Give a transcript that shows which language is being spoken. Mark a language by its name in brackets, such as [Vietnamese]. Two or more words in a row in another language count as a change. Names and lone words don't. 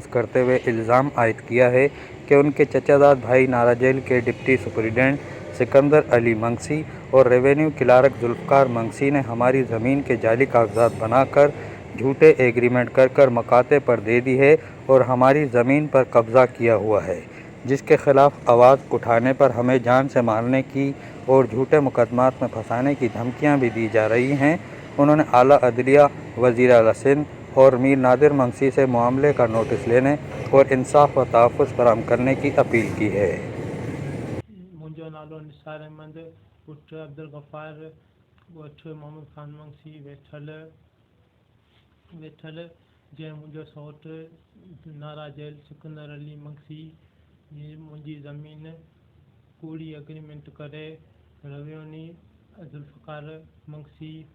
[Urdu] کرتے ہوئے الزام عائد کیا ہے کہ ان کے چچا زاد بھائی نارا جیل کے ڈپٹی سپرنٹنڈنٹ سکندر علی منگسی اور ریونیو کلارک ذوالفقار منگسی نے ہماری زمین کے جعلی کاغذات بنا کر جھوٹے ایگریمنٹ کر مکاتب پر دے دی ہے اور ہماری زمین پر قبضہ کیا ہوا ہے، جس کے خلاف آواز اٹھانے پر ہمیں جان سے مارنے کی اور جھوٹے مقدمات میں پھنسانے کی دھمکیاں بھی دی جا رہی ہیں۔ انہوں نے اعلیٰ عدلیہ، وزیر اعلیٰ سندھ اور میر نادر منگسی سے معاملے کا نوٹس لینے اور انصاف و تحفظ فراہم کرنے کی اپیل کی ہے۔ [Sindhi] مونهنجو نالو نثار احمد پٽ عبدالغفار ڳوٺ محمد خان منگسي ويٺل جنهن مونهنجو سؤٽ نارا جيل سڪندر علي منگسي مونهنجي زمين ڪوڙي ايگريمينٽ ڪري رويوني ذوالفقار منگسي